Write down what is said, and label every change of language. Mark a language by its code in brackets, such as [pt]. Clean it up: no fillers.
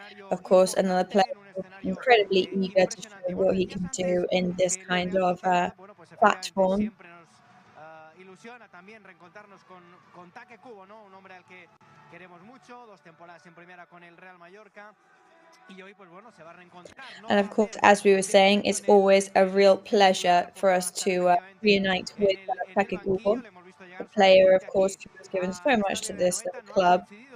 [en] Of course, another player incredibly eager to show what he can do in this kind of platform. [es] Ilusiona también reencontrarnos con Take Kubo, ¿no? Un hombre al que queremos mucho, 2 temporadas en primera con el Real Mallorca. Y hoy, pues bueno, se va a reencontrar, ¿no? [en] And of course, as we were saying, it's always a real pleasure for us to reunite with Take Kubo, a player, of course, who has given so much to this club.